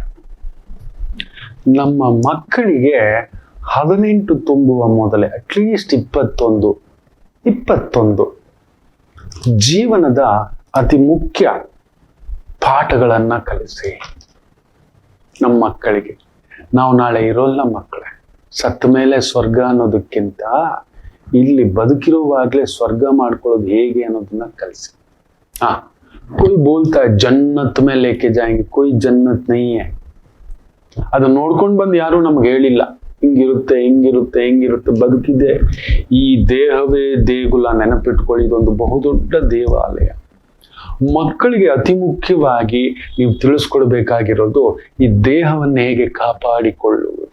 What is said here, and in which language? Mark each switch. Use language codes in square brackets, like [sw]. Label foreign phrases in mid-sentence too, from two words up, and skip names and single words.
[kn] ನಮ್ಮ ಮಕ್ಕಳಿಗೆ 18 ತುಂಬುವ ಮೊದಲೇ ಅಟ್ಲೀಸ್ಟ್ 21 ಜೀವನದ ಅತಿ ಮುಖ್ಯ ಪಾಠಗಳನ್ನ ಕಲಿಸಿ. ನಮ್ಮ ಮಕ್ಕಳಿಗೆ ನಾವು ನಾಳೆ ಇರೋಲ್ಲ ಮಕ್ಕಳೇ. ಸತ್ತ ಮೇಲೆ ಸ್ವರ್ಗ ಅನ್ನೋದಕ್ಕಿಂತ ಇಲ್ಲಿ ಬದುಕಿರುವಾಗಲೇ ಸ್ವರ್ಗ ಮಾಡ್ಕೊಳ್ಳೋದು ಹೇಗೆ ಅನ್ನೋದನ್ನ ಕಲಿಸಿ. [hi] कोई बोलता है जन्नत में लेके जाएंगे, कोई जन्नत नहीं है. [kn] ಅದನ್ನ ನೋಡ್ಕೊಂಡು ಬಂದು ಯಾರು ನಮ್ಗೆ ಹೇಳಿಲ್ಲ ಹಿಂಗಿರುತ್ತೆ ಬದುಕಿದೆ. ಈ ದೇಹವೇ ದೇಗುಲ, ನೆನಪಿಟ್ಕೊಳ್ಳಿ. ಇದೊಂದು ಬಹುದೊಡ್ಡ ದೇವಾಲಯ. ಮಕ್ಕಳಿಗೆ ಅತಿ ಮುಖ್ಯವಾಗಿ ನೀವು ತಿಳಿಸ್ಕೊಡ್ಬೇಕಾಗಿರೋದು ಈ ದೇಹವನ್ನು ಹೇಗೆ ಕಾಪಾಡಿಕೊಳ್ಳುವುದು.